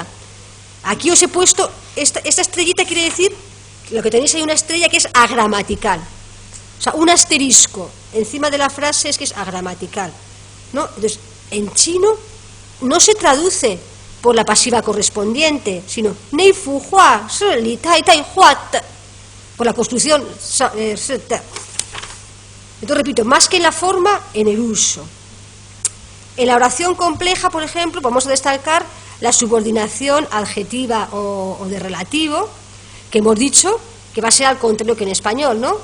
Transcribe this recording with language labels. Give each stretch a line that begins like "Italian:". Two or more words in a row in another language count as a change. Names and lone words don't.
Spanish: Aquí os he puesto, esta estrellita quiere decir, lo que tenéis ahí una estrella que es agramatical. O sea, un asterisco encima de la frase es que es agramatical, ¿no? Entonces, en chino no se traduce por la pasiva correspondiente, sino
Chinese: 那幅画是李太太画的,
Spanish: por la construcción
Chinese: 是的.
Spanish: Entonces, repito, más que en la forma, en el uso. En la oración compleja, por ejemplo, vamos a destacar la subordinación adjetiva o de relativo, que hemos dicho que va a ser al contrario que en español, ¿no?